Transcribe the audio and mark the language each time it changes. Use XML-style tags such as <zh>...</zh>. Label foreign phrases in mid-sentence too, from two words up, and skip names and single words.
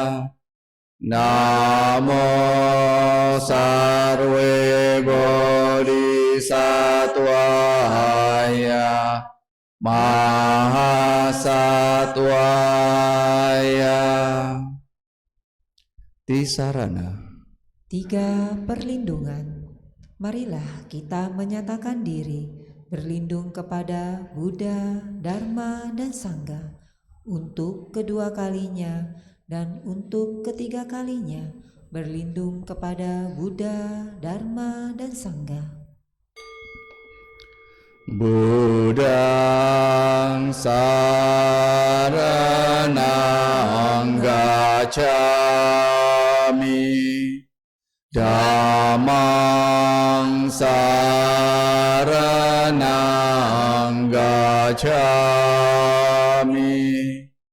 <sa>Namo Sarve Bodhisattvaya Mahasattvaya.</sa> <pi>Tisarana.</pi> <id>3. Perlindungan. Marilah kita menyatakan diri berlindung kepada Buddha, Dharma, dan Sangha untuk kedua kalinya dan untuk ketiga kalinya, berlindung kepada Buddha, Dharma, dan Sangha.</id> <pi>Buddhang Saranang Dhammang saranang gacchami.</pi>